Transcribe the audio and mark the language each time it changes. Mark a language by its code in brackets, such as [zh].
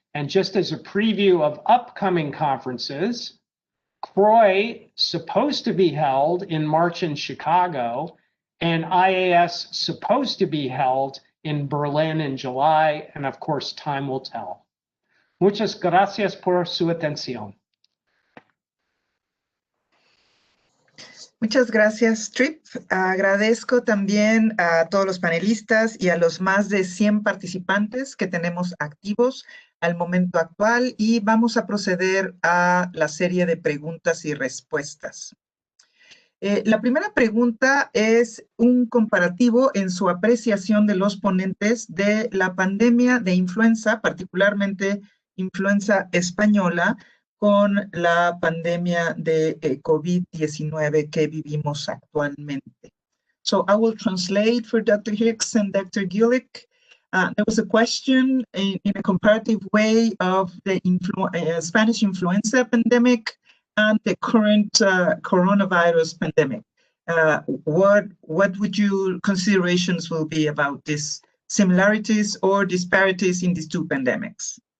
[en] And just as a preview of upcoming conferences, CROI supposed to be held in March in Chicago, and IAS supposed to be held in Berlin in July, and of course, time will tell. [es] Muchas gracias por su atención. Muchas gracias, Trip. Agradezco también a todos los panelistas y a los más de 100 participantes que tenemos activos al momento actual, y vamos a proceder a la serie de preguntas y respuestas. La primera pregunta es un comparativo en su apreciación de los ponentes de la pandemia de influenza, particularmente influenza española, con la pandemia de COVID-19 que vivimos actualmente. [en] So I will translate for Dr. Hicks and Dr. Gillick. There was a question in a comparative way of the Spanish influenza pandemic and the current coronavirus pandemic. What would your considerations will be about these similarities or disparities in these 2 pandemics?